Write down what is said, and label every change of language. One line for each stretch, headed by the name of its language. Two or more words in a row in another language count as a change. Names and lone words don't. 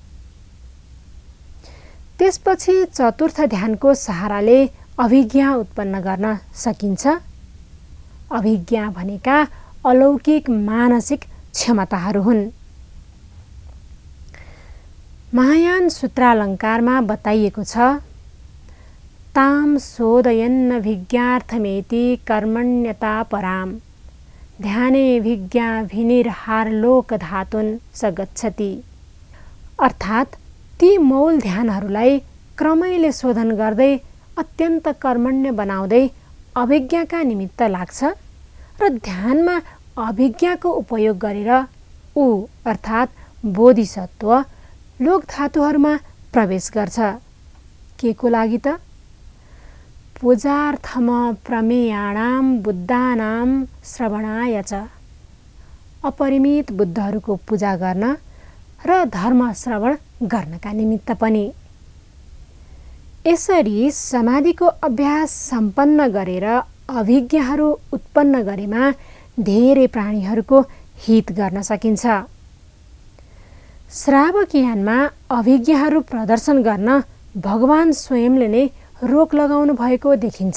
Nepali: त्यसपछि चतुर्थ ध्यानको सहाराले अभिज्ञा उत्पन्न गर्न सकिन्छ। अभिज्ञा भनेका अलौकिक मानसिक क्षमताहरू हुन्। महायान सूत्रालङ्कारमा बताइएको छ,
Sanskrit: ताम शोधयन्न भिज्ञार्थमेति कर्मण्यता पराम ध्यानेभिज्ञाभिनिर्हारलोक धातुन स गच्छति।
Nepali: अर्थात् ती मौल ध्यानहरूलाई क्रमैले शोधन गर्दै अत्यन्त कर्मण्य बनाउँदै अभिज्ञाका निमित्त लाग्छ र ध्यानमा अभिज्ञाको उपयोग गरेर ऊ अर्थात् बोधिसत्व लोक धातुहरूमा प्रवेश गर्छ। के को लागि त?
Sanskrit: पूजार्थम प्रमेयाणाम बुद्धानाम श्रवणाय च।
Nepali: अपरिमित बुद्धहरूको पूजा गर्न र धर्म श्रवण गर्नका निमित्त पनि। यसरी समाधिको अभ्यास सम्पन्न गरेर अभिज्ञाहरू उत्पन्न गरेमा धेरै प्राणीहरूको हित गर्न सकिन्छ। श्रावकयानमा अभिज्ञाहरू प्रदर्शन गर्न भगवान स्वयंले नै रोक लगाउनु भएको देखिन्छ।